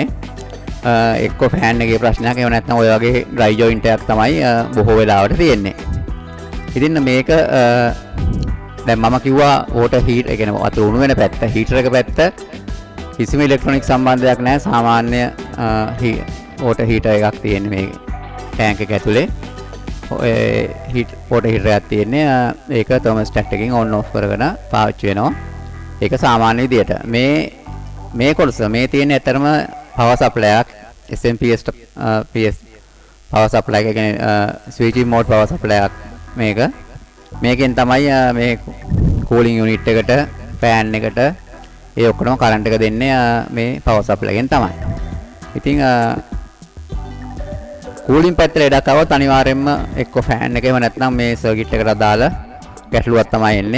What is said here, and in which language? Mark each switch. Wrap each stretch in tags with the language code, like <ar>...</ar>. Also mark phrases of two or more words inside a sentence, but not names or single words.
<si>එක්ක fan එකේ ප්‍රශ්නයක් එහෙම නැත්නම් ඔය වගේ</si> <en>dry joint</en> <si>එකක් තමයි බොහෝ වෙලාවට තියෙන්නේ. ඉතින් මේක දැන් මම කිව්වා</si> <en>water heat</en> <si>ඒ කියන්නේ වතුර උණු වෙන පැත්ත heater එක පැත්ත කිසිම ඉලෙක්ට්‍රොනික සම්බන්ධයක් නැහැ. සාමාන්‍ය</si> <en>water heater</en> <si>එකක් තියෙන්නේ මේ tank එක ඇතුලේ.</si> <en>water heater</en> <si>එකක් තියෙන්නේ. ඒක thermostat එකකින්</si> <en>on off</en> <si>කරගෙන පාවිච්චි වෙනවා. ඒක සාමාන්‍ය විදියට. මේ කොටස මේ තියෙන ඇතරම</si> <en>power supply</en> <si>එකක්</si> <en>SMPS PS power supply</en> <si>එක කියන්නේ</si> <en>switching mode power supply</en> <si>එකක් මේක. මේකෙන් තමයි මේ</si> <en>cooling unit</en> <si>එකට fan එකට ඒ ඔක්කොම කරන්ට් එක දෙන්නේ මේ</si> <en>power supply</en> <si>එකෙන් තමයි. ඉතින් cooling පැත්තට ලෙඩක් આવොත් අනිවාර්යයෙන්ම එක්ක fan එක එහෙම නැත්නම් මේ circuit එකට දාලා ගැටලුවක් තමයි එන්නේ.</si>